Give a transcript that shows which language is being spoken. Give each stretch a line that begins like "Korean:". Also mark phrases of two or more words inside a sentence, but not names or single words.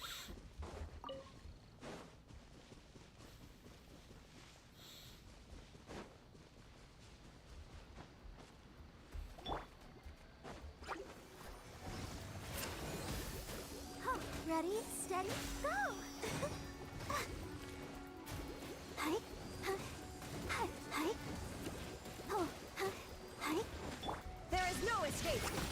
English: Oh, ready, steady, go! Hi, hi, hi, hi. Oh, hi, hi. There is no escape.